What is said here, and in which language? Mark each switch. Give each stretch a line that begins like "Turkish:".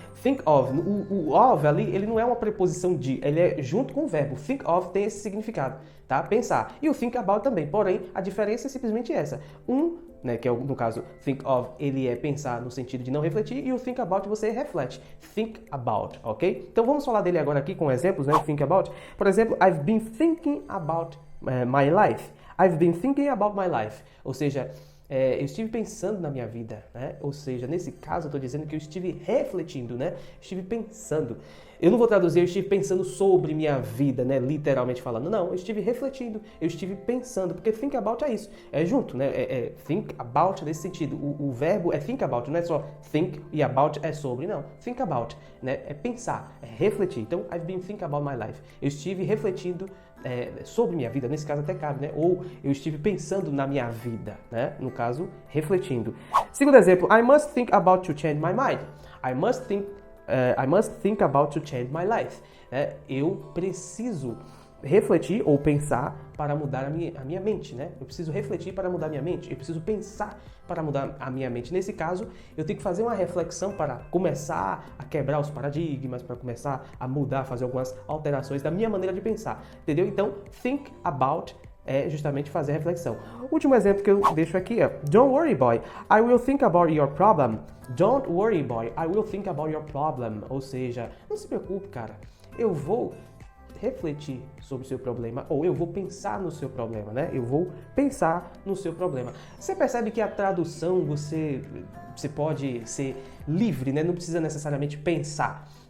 Portuguese: Think of, o of ali, ele não é uma preposição de, ele é junto com o verbo. Think of tem esse significado, tá? Pensar. E o think about também, porém, a diferença é simplesmente essa. Né, que é no caso, think of, ele é pensar no sentido de não refletir, e o think about você reflete. Think about, ok? Então vamos falar dele agora aqui com exemplos, né?
English: Think about.
Portuguese: Por exemplo,
English: I've been thinking about my life. I've been thinking about my life.
Portuguese: Ou seja, eu estive pensando na minha vida, né? Ou seja, nesse caso eu estou dizendo que eu estive refletindo, né? Estive pensando. Eu não vou traduzir, eu estive pensando sobre minha vida, né? Literalmente falando. Não, eu estive refletindo, eu estive pensando, porque think about é isso. É junto, né? Think about nesse sentido. O verbo é think about, não é só think e about é sobre, não. Think about, né? É pensar, é refletir. Então,
English: I've been thinking about my life.
Portuguese: Eu estive refletindo sobre minha vida, nesse caso até cabe, né? Ou eu estive pensando na minha vida, né? No caso, refletindo. Segundo exemplo,
English: I must think about to change my mind. I must think about to change my life.
Portuguese: Eu preciso refletir ou pensar para mudar a minha mente, né? Eu preciso refletir para mudar a minha mente. Eu preciso pensar para mudar a minha mente. Nesse caso, eu tenho que fazer uma reflexão para começar a quebrar os paradigmas, para começar a mudar, fazer algumas alterações da minha maneira de pensar, entendeu? Então, think about é justamente fazer a reflexão. O último exemplo que eu deixo aqui é
English: Don't worry, boy, I will think about your problem. Don't worry, boy, I will think about your problem.
Portuguese: Ou seja, não se preocupe, cara. Eu vou refletir sobre o seu problema, ou eu vou pensar no seu problema, né? Eu vou pensar no seu problema. Você percebe que a tradução você pode ser livre, né? Não precisa necessariamente pensar.